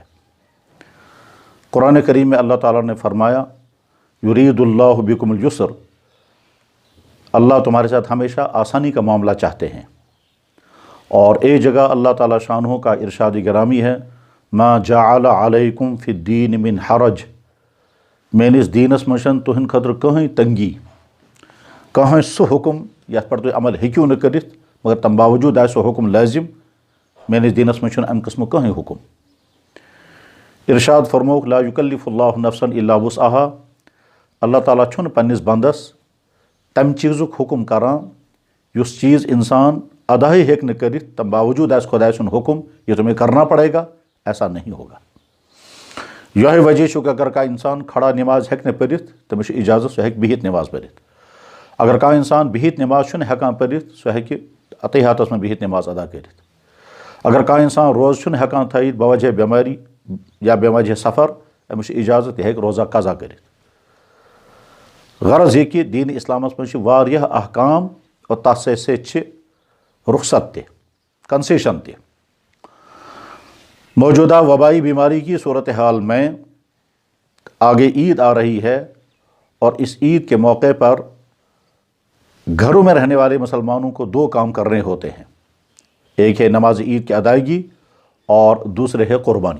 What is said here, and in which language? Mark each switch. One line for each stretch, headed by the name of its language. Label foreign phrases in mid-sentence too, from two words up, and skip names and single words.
Hindi: कुरान करीम में अल्लाह ताला ने फरमाया,
Arabic: يريد الله بكم اليسر,
Hindi: अल्लाह तुम्हारे साथ हमेशा आसानी का मामला चाहते हैं। और एक जगह अल्लाह ताला शानहू का इरशाद गिरामी है,
Arabic: ما جعل عليكم في الدين من حرج,
Kashmiri: मैंने इस दीनस मशन तुहन खतर कहीं तंगी कहीं सह हुक्म यथ पर तुम अमल हेक्यू न करित मगर तम बावजूद आए सह हुक्म लाजिम, मैंने दीनस मशन अम किस्म कहीं हुक्म। इरशाद फरमोक,
Arabic: لا يكلف الله نفسا إلا وسعها,
Kashmiri: अल्लाह ताला छुन पन्निस बंदस तम चीज़ुक हुक्म करान युस चीज़ इंसान अदा ही हेक न करित तम बावजूद आए खुदा सुन हुक्म
Hindi: ये तुम्हें करना पड़ेगा, ऐसा नहीं होगा।
Kashmiri: यह वजह कि अगर का इंसान खड़ा नमाज हेक न पढ़ित तमिस इजाज़त सह बिहित नमाज पढ़ित। अगर का इंसान बिहित नमाज हेकान पढ़ित सह हेकि अतहियातस में बिहित नमाज अदा करित। अगर का इंसान रोज़ हेकान थयित बवजह बेमारी या बेवजह सफ़र अमिस इजाज़त हेक रोज़ा कज़ा करित। गरज ये कि दीन इस्लामस मज वारियाह अहकाम और तस से रुखसत ते कंसेशन ते।
Hindi: मौजूदा वबाई बीमारी की सूरत हाल में आगे ईद आ रही है और इस ईद के मौके पर घरों में रहने वाले मुसलमानों को दो काम करने होते हैं, एक है नमाज ईद की अदायगी और दूसरे है क़ुरबानी।